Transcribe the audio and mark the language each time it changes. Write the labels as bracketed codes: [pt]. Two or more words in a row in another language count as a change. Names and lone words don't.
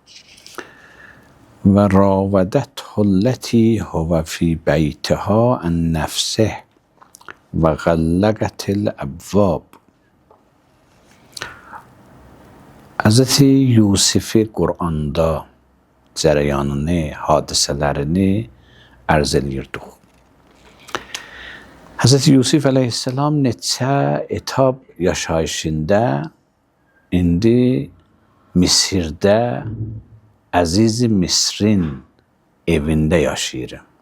[ar] وراودته التي هو في بيتها عن نفسه وغلقت الأبواب. [az] Hz. Yusuf'i Kur'an'da cərəyanını, hadisələrini ərz eləyirdik. Hz. Yusuf əleyhissalam neçə etap yaşayışında indi Misirdə Əziz-i Misrin evində yaşayır.